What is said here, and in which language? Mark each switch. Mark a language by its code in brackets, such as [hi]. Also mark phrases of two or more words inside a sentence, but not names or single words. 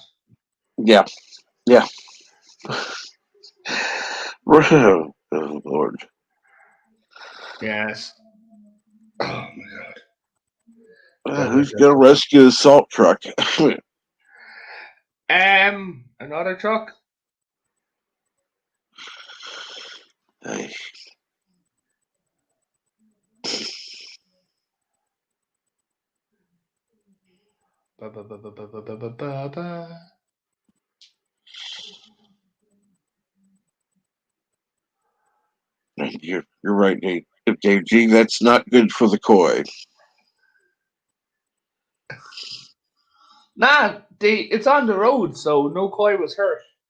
[en] Yeah. Oh, Lord. Yes. Oh my god. Who's gonna rescue the salt truck? Another truck. Hey, Ba-ba-ba-ba-ba-ba-ba-ba. you're right, Dave. Gee, that's not good for the koi. Nah, it's on the road, so no koi was hurt.